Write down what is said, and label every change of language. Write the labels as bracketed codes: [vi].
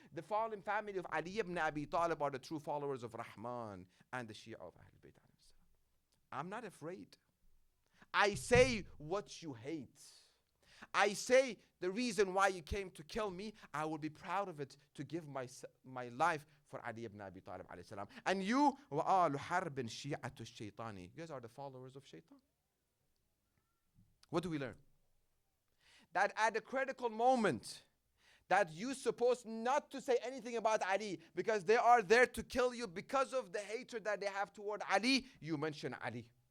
[en] The fallen family of Ali ibn Abi Talib are the true followers of Rahman and the Shia of Ahlul Bayt. I'm not afraid. I say what you hate. I say the reason why you came to kill me, I will be proud of it to give my life for Ali ibn Abi Talib alayhi salam. And you, [ar] وَآلُ حَرْبٍ شِيعَةُ الشَّيْطَانِ. [en] You guys are the followers of Shaitan. What do we learn? That at a critical moment, that you're supposed not to say anything about Ali because they are there to kill you because of the hatred that they have toward Ali, you mention Ali.